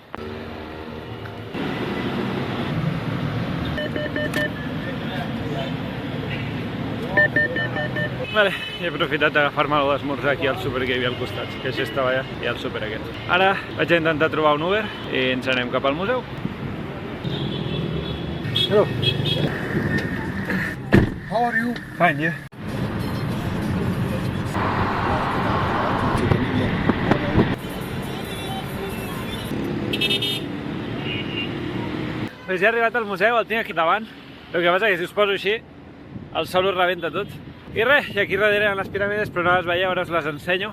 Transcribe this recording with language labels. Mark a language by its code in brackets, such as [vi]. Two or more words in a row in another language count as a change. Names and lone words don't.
[ca] Vale, he aprofitat d'agafar-me alguna d'esmorzar aquí al súper que hi havia al costat, que això estava allà, i al súper aquest. Ara vaig a intentar trobar un Uber i ens anem cap al museu. [en] Hello. How are you? Fine, you? [ca] Pues ja he arribat al museu, el tinc aquí davant. El que passa és que si us poso així, el sol us rebenta tot. I res, i aquí darrere hi ha les piràmides, però no les veieu, ara us les ensenyo.